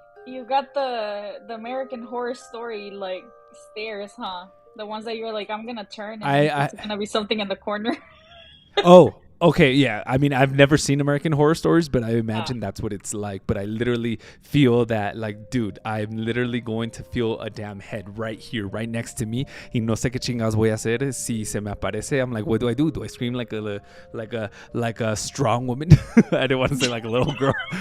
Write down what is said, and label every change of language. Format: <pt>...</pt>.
<en>You got the American Horror Story like stairs, huh? The ones that you're like, I'm gonna turn and it's gonna be something in the corner. Oh, okay, yeah. I mean, I've never seen American Horror Stories, but I imagine that's what it's like. But I literally feel that, like, dude, I'm literally going to feel a damn head right here, right next to me.</en> <es>Y no sé qué chingados voy a hacer si se me aparece.</es> <en>I'm like, what do I do? Do I scream like a strong woman? I didn't want to say like a little girl.</en>